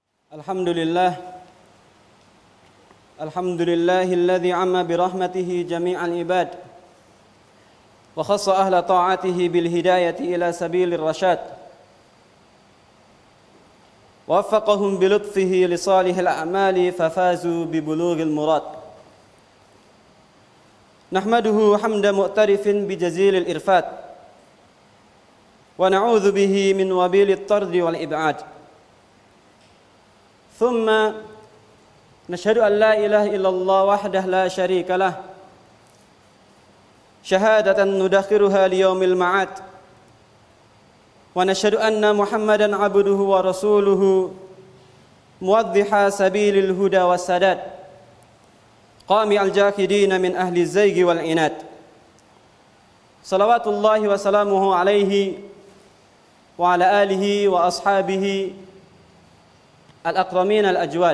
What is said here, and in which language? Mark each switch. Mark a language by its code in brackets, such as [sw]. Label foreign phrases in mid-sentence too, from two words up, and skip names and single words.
[ar] الحمد لله الحمد لله الذي عم برحمته جميع العباد وخص أهل طاعته بالهداية إلى سبيل الرشاد ووفقهم بلطفه لصالح الأعمال ففازوا ببلوغ المراد. نحمده حمد معترف بجزيل الإرفاد ونعوذ به من وبيل الطرد والإبعاد. ثم نشهد أن لا إله إلا الله وحده لا شريك له شهادة ندخرها ليوم المعاد ونشهد أن محمدا عبده ورسوله موضح سبيل الهدى والسداد قامع الجاهدين من أهل الزيغ والعناد صلوات الله وسلامه عليه وعلى آله وأصحابه الأكرمين الأجواد.